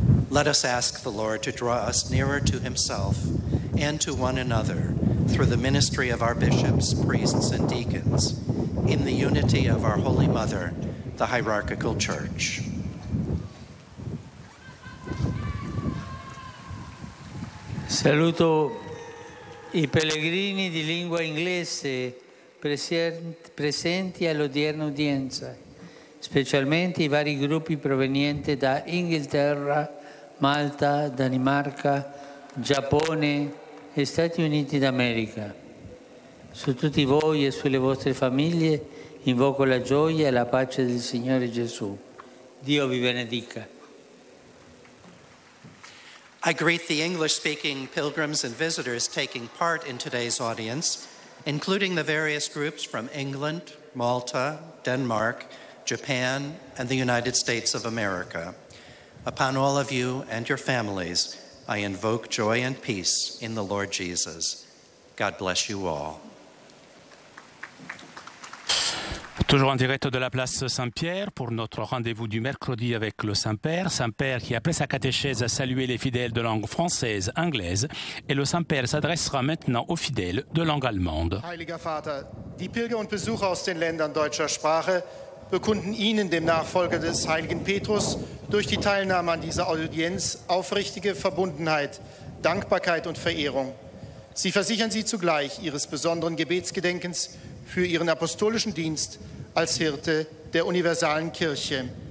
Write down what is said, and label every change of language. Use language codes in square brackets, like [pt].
[en] Let us ask the Lord to draw us nearer to himself and to one another through the ministry of our bishops, priests, and deacons, in the unity of our Holy Mother, the hierarchical Church. [it] Saluto i pellegrini di lingua inglese presenti all'odierna udienza, specialmente i vari gruppi provenienti da Inghilterra, Malta, Danimarca, Giappone e Stati Uniti d'America. Su tutti voi e sulle vostre famiglie invoco la gioia e la pace del Signore Gesù. Dio vi benedica. [en] I greet the English-speaking pilgrims and visitors taking part in today's audience, including the various groups from England, Malta, Denmark, Japan, and the United States of America. Upon all of you and your families, I invoke joy and peace in the Lord Jesus. God bless you all. [fr] Toujours en direct de la place Saint-Pierre pour notre rendez-vous du mercredi avec le Saint-Père. Saint-Père qui, après sa catéchèse, a salué les fidèles de langue française, anglaise. Et le Saint-Père s'adressera maintenant aux fidèles de langue allemande. [de] Heiliger Vater, die Pilger und Besucher aus den Ländern deutscher Sprache bekunden Ihnen, dem Nachfolger des heiligen Petrus, durch die Teilnahme an dieser Audienz aufrichtige Verbundenheit, Dankbarkeit und Verehrung. Sie versichern Sie zugleich Ihres besonderen Gebetsgedenkens für Ihren apostolischen Dienst als Hirte der universalen Kirche.